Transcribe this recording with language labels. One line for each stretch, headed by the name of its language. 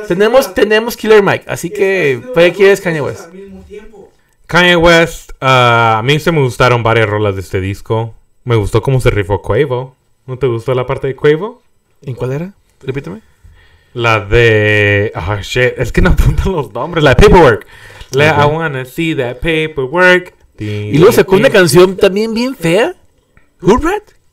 Spanish: Tenemos Killer Mike, así que ¿para qué quieres Kanye West? Kanye West, a mí se me gustaron varias rolas de este disco. Me gustó cómo se rifó Quavo. ¿No te gustó la parte de Quavo? ¿En cuál era? Repíteme. La de shit, es que no apuntan los nombres, la de Paperwork.
English: I wanna see that paperwork.
Spanish: Y luego sacó una canción también bien fea. Hood Rat.